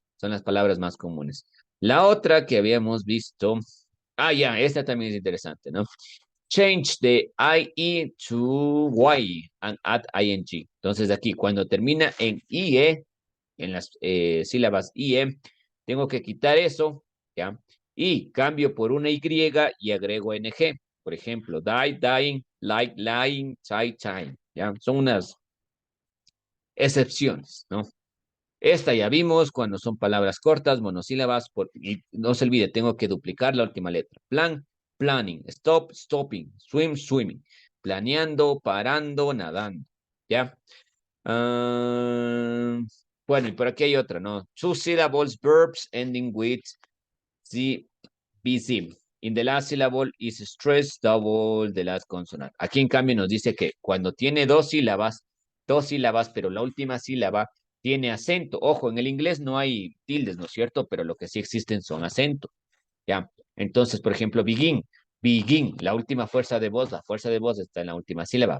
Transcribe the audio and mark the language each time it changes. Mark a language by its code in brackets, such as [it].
[es] Son las palabras más comunes. La otra que habíamos visto, ya, esta también es interesante, ¿no? [en] Change the IE to Y and add ing. [es] Entonces aquí, cuando termina en IE, en las sílabas IE, tengo que quitar eso, ¿ya? Y cambio por una Y y agrego NG. Por ejemplo, die, dying, like, lying, tie, time, ¿ya? Son unas excepciones, ¿no? Esta ya vimos cuando son palabras cortas, monosílabas, y no se olvide, tengo que duplicar la última letra. Plan, planning, stop, stopping, swim, swimming, planeando, parando, nadando, ¿ya? Ah, bueno, y por aquí hay otra, ¿no? [en] Two syllables verbs ending with Z, BZ. In the last syllable is stressed double the last consonant. [es] Aquí en cambio nos dice que cuando tiene dos sílabas, pero la última sílaba tiene acento. Ojo, en el inglés no hay tildes, ¿no es cierto? Pero lo que sí existen son acentos. ¿Ya? Entonces, por ejemplo, begin, la última fuerza de voz, la fuerza de voz está en la última sílaba.